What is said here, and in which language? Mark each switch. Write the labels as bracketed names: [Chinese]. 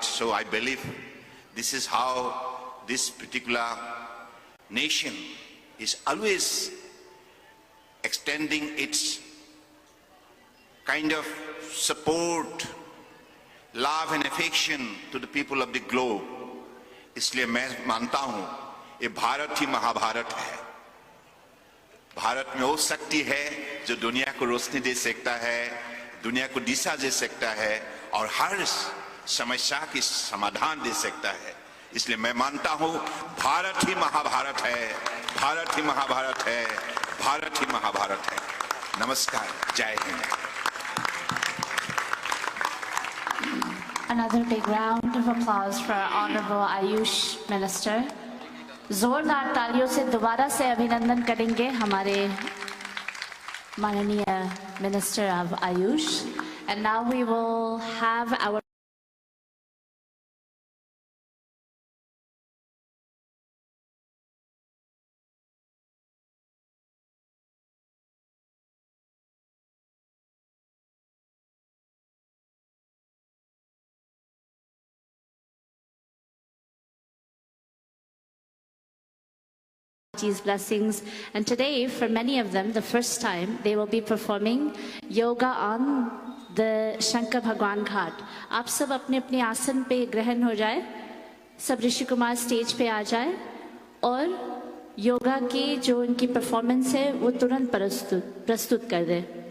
[English] So I believe this is how this particular nation is always extending its kind of support, love and affection to the people of the globe. [Hindi] इसलिए मैं मानता हूं ये भारत ही महाभारत है. भारत में वो शक्ति है जो दुनिया को रोशनी दे सकता है, दुनिया को दिशा दे सकता है और हर समस्या की समाधान दे सकता है. इसलिए मैं मानता हूं भारत ही महाभारत है, भारत ही महाभारत है, भारत ही महाभारत है. नमस्कार, जय Hind. [English] Another big round of applause for our Honorable Ayush Minister. [Hindi] जोरदार तालियों से दोबारा से अभिनंदन करेंगे हमारे माननीय [English] Minister of Ayush. And now we will have our blessings, and today for many of them the first time they will be performing yoga on the Shankar Bhagwan Ghat. [Hindi] आप सब अपने अपने आसन पे ग्रहण हो जाए, सब ऋषि कुमार स्टेज पे आ जाए और योगा की जो इनकी परफॉर्मेंस है वो तुरंत प्रस्तुत कर दें।